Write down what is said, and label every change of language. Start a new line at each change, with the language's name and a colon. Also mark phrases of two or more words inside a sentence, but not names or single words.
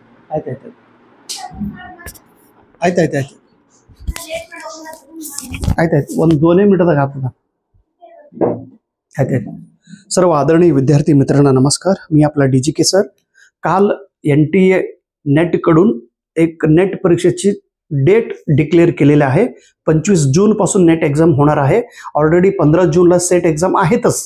Kannada: ಆಯ್ತು ಆಯ್ತು ಆಯ್ತು ಆಯ್ತು ಆಯ್ತು ಆಯ್ತಾಯ್ತು ಒಂದು 2 मिनिटाದಾಗ ಆಗ್ತದ. आयतायत.
Marathi: सर्व आदरणीय विद्यार्थी मित्रांना नमस्कार. मी आपला DGK सर. काल NTA नेट कडून एक नेट परीक्षेची
English: date declare
Marathi: केलेली आहे. 25 जून पासून नेट एक्झाम होणार आहे. ऑलरेडी 15 जूनला सेट एक्झाम आहेतच.